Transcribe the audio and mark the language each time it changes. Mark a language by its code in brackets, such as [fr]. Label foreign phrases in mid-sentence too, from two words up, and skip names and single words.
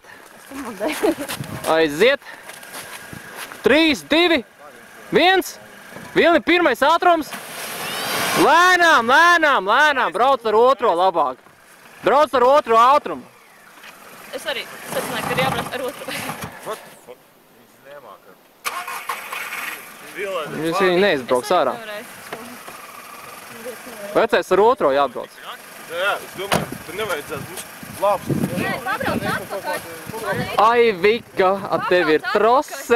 [lv] Aiziet. 3, 2, 1. Vilni pirmais ātrums. Lēnām, lēnām, lēnām. Brauc ar otro labāk. Brauc ar otro ātrumu. Es arī secināju, ka ir jābrauc ar otru. [en] What the fuck? [lv] Viņas nemāka. Vilēni. Viņš viņi neizbrauks ārā. Vecais ar otro jābrauc. Jā, es domāju, tur nevajadzētu būt labs. Nē, pabrauc atpakaļ. Ai, Vika, a tev ir trose.